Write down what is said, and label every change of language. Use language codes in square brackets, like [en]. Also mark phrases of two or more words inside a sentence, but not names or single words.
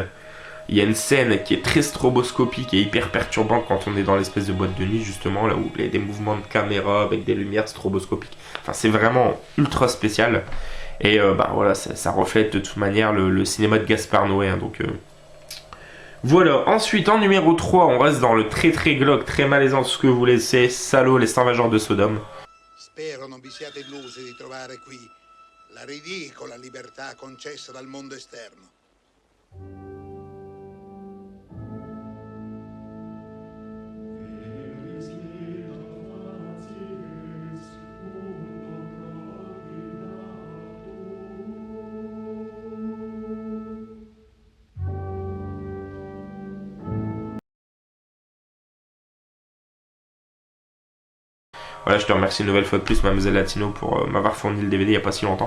[fr] Il y a une scène qui est très stroboscopique et hyper perturbante quand on est dans l'espèce de boîte de nuit, justement, là où il y a des mouvements de caméra avec des lumières stroboscopiques. Enfin, c'est vraiment ultra spécial. Et voilà, ça reflète de toute manière le cinéma de Gaspard Noé. Hein, donc, voilà. Ensuite, en numéro 3, on reste dans le très glauque, très malaisant, ce que vous laissez. Salaud, les 120 jours de Sodome. [it] Spero non vi siate illusi di trovare qui la ridicola libertà concessa dal mondo esterno. [fr] Voilà, je te remercie une nouvelle fois de plus, Mademoiselle Latino, pour m'avoir fourni le DVD il n'y a pas si longtemps.